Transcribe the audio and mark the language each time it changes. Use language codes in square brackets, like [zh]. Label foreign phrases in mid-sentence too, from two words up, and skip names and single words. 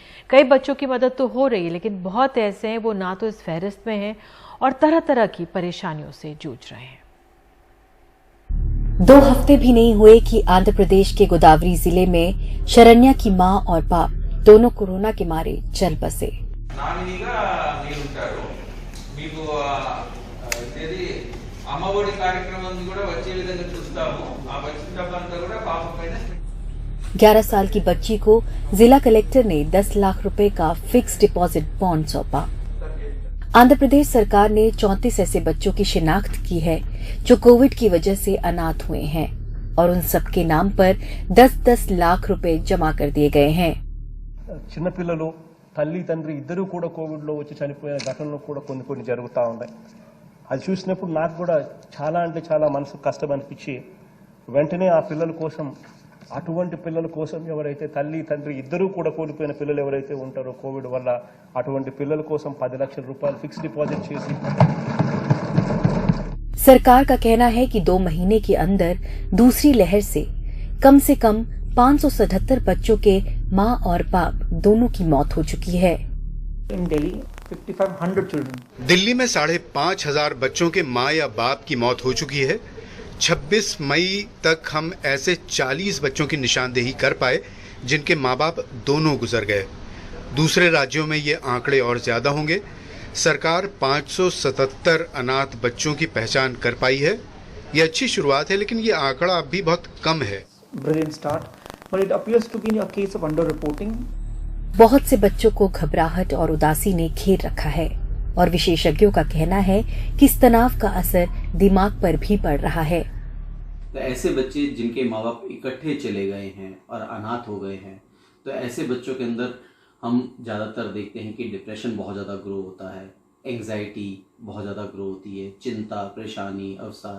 [hi] कई बच्चों की मदद तो हो रही है, लेकिन बहुत ऐसे हैं वो ना तो इस फहरिस्त में हैं और तरह तरह की परेशानियों से जूझ रहे हैं। 2 हफ्ते भी नहीं हुए कि आंध्र प्रदेश के गोदावरी जिले में शरण्या की मां और बाप दोनों कोरोना के मारे चल बसे। [te] అమ్మఒడి కార్యక్రమాన్ని కూడా వచ్చే విధంగా చూస్తాము ఆ వచ్చిన డబ్బంతా కూడా పాప పైన [hi] 11 साल की बच्ची को जिला कलेक्टर ने 10 लाख रुपए का [en] fixed deposit [hi] बॉन्ड सौंपा। आंध्र प्रदेश सरकार ने 34 ऐसे बच्चों की शिनाख्त की है जो कोविड की वजह से अनाथ हुए हैं और उन सबके नाम पर 10-10 लाख रुपए जमा कर दिए गए हैं। [te] చిన్న పిల్లలు తల్లి తండ్రి ఇద్దరు కూడా కోవిడ్ లో వచ్చి చనిపోయిన ఘటనలు కూడా కొన్ని జరుగుతూ ఉన్నాయి। అది చూసినప్పుడు నాకు కూడా చాలా అంటే చాలా మనసు కష్టం అనిపించి వెంటనే ఆ పిల్లల కోసం అటువంటి పిల్లల కోసం ఎవరైతే తల్లి తండ్రి ఇద్దరూ కూడా కోల్పోయిన పిల్లలు ఎవరైతే ఉంటారో కోవిడ్ వల్ల అటువంటి పిల్లల కోసం 10 లక్షల రూపాయలు [en] fixed deposit [te] చేసి [hi] सरकार का कहना है कि 2 महीने के अंदर दूसरी लहर से कम 577 बच्चों के मां और बाप दोनों की मौत हो चुकी है। [en] In Delhi, 5,500 children. [hi] दिल्ली में 5,500 बच्चों के मां या बाप की मौत हो चुकी है। 26 मई तक हम ऐसे 40 बच्चों की निशानदेही कर पाए जिनके मां बाप दोनों गुजर गए। दूसरे राज्यों में ये आंकड़े और ज्यादा होंगे। सरकार 577 अनाथ बच्चों की पहचान कर पाई है। ये अच्छी शुरुआत है, लेकिन ये आंकड़ा अब भी बहुत कम है। [en] Brilliant start, but it appears to be a case of underreporting. [hi] बहुत से बच्चों को घबराहट और उदासी ने घेर रखा है और विशेषज्ञों का कहना है कि इस तनाव का असर दिमाग पर भी पड़ रहा है। तो ऐसे बच्चे जिनके माँ बाप इकट्ठे चले गए हैं और अनाथ हो गए हैं, तो ऐसे बच्चों के अंदर हम ज़्यादातर देखते हैं कि डिप्रेशन बहुत ज़्यादा ग्रो होता है, एंग्जाइटी बहुत ज़्यादा ग्रो होती है, चिंता, परेशानी, अवसाद।